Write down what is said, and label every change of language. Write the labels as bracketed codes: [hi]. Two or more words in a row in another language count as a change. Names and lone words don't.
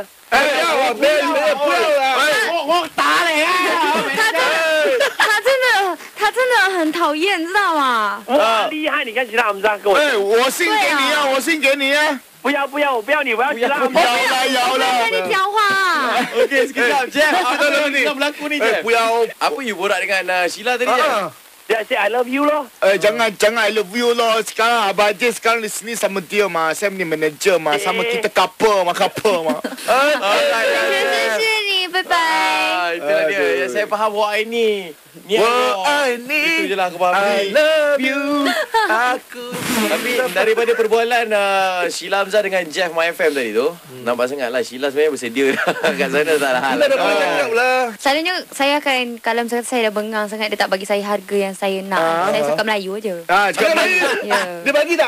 [zh] 我不要了，我打你啊！他真的很讨厌，知道吗？哇，厉害！你看Sheila Amzah跟我。我信给你啊！不要，我不要你，我要Sheila Amzah。有了。跟你讲话。 [ms] Okey, sekejap. Jeff, apa yang tengah berlaku ni, Jeff? [zh] 不要。 [ms] Apa you borak dengan Sheila tadi, Jeff? Dia [en] say I love you [ms] loh. Jangan [en] I love you [ms] loh. Sekarang Abang Ajay sekarang di sini sama dia mah. Saya ni manager mah. Sama kita couple mah. [zh] 谢谢你，拜拜。 [ms] Itulah dia. Saya faham why ni. Itu je lah aku faham. [en] I love you. [ms] Tapi daripada perbualan Sheila Amzah dengan Jeff My FM tadi tu, nampak sangat lah Sheila sebenarnya bersedia kat sana, tak ada hal. Lah. Saya akan, kalau misalkan saya dah bengang sangat, dia tak bagi saya harga yang saya nak. Saya cakap Melayu je. Cakap Melayu. Dia bagi tak?